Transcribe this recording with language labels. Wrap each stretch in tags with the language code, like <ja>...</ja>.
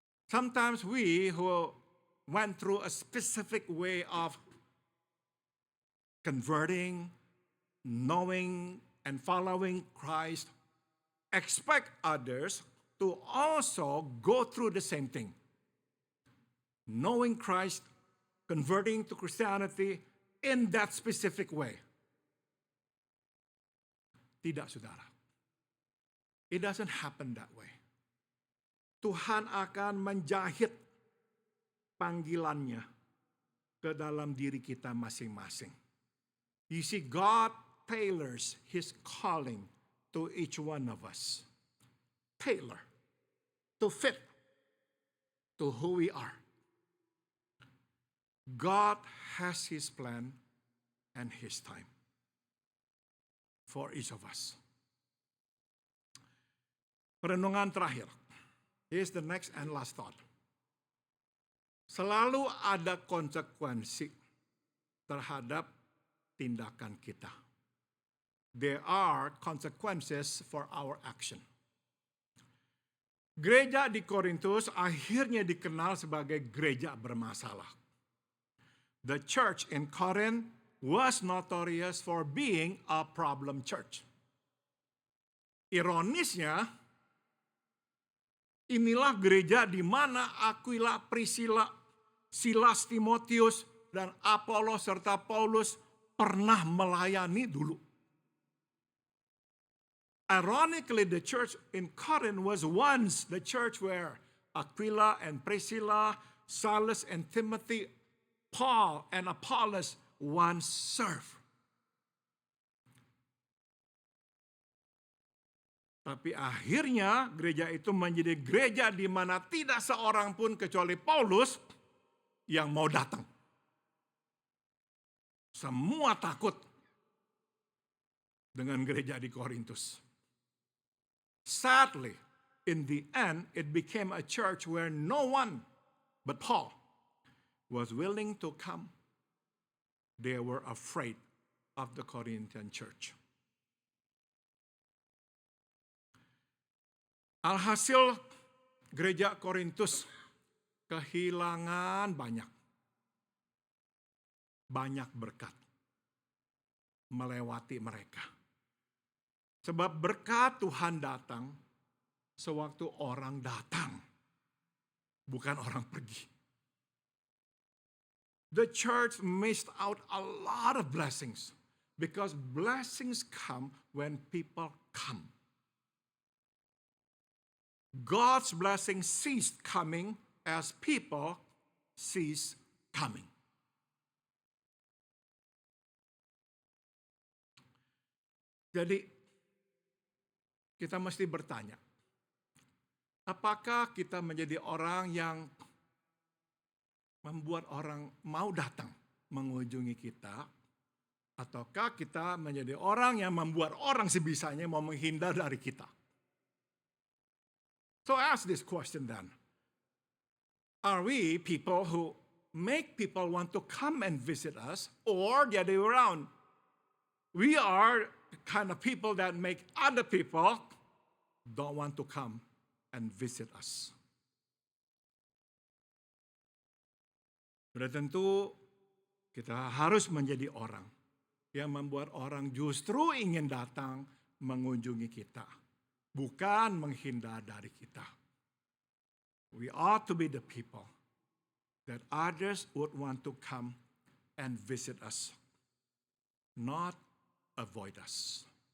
<en>Sometimes we who went through a specific way of converting, knowing, and following Christ expect others to also go through the same thing. Knowing Christ, converting to Christianity in that specific way.</en> <id>Tidak, saudara.</id> <en>It doesn't happen that way.</en> <id>Tuhan akan menjahit panggilannya ke dalam diri kita masing-masing.</id> <en>You see, God tailors His calling to each one of us. Tailor. To fit to who we are. God has His plan and His time for each of us.</en> <id>Perenungan terakhir.</id> <en>Here's the next and last thought.</en> <id>Selalu ada konsekuensi terhadap tindakan kita.</id> <en>There are consequences for our action.</en> <id>Gereja di Korintus akhirnya dikenal sebagai gereja bermasalah.</id> <en>The church in Corinth was notorious for being a problem church.</en> <id>Ironisnya, inilah gereja di mana Aquila, Priscilla, Silas, Timotius, dan Apolos serta Paulus pernah melayani dulu.</id> <en>Ironically, the church in Corinth was once the church where Aquila and Priscilla, Silas and Timothy, Paul and Apollos once served.</en> <id>Tapi akhirnya gereja itu menjadi gereja di mana tidak seorang pun kecuali Paulus yang mau datang. Semua takut dengan gereja di Korintus.</id> <en>Sadly, in the end, it became a church where no one but Paul was willing to come. They were afraid of the Corinthian church.</en> <id>Alhasil, gereja Korintus kehilangan banyak berkat melewati mereka. Sebab berkat Tuhan datang sewaktu orang datang, bukan orang pergi.</id> <en>The church missed out a lot of blessings because blessings come when people come. God's blessing ceased coming as people cease coming.</en> <id>Jadi kita mesti bertanya, apakah kita menjadi orang yang membuat orang mau datang mengunjungi kita, ataukah kita menjadi orang yang membuat orang sebisanya mau menghindar dari kita?</id> <en>So ask this question then. Are we people who make people want to come and visit us, or the other way around? We are the kind of people that make other people don't want to come and visit us.</en> <id>Sudah tentu kita harus menjadi orang yang membuat orang justru ingin datang mengunjungi kita, bukan menghindar dari kita.</id> <en>We ought to be the people that others would want to come and visit us, not avoid us.</en>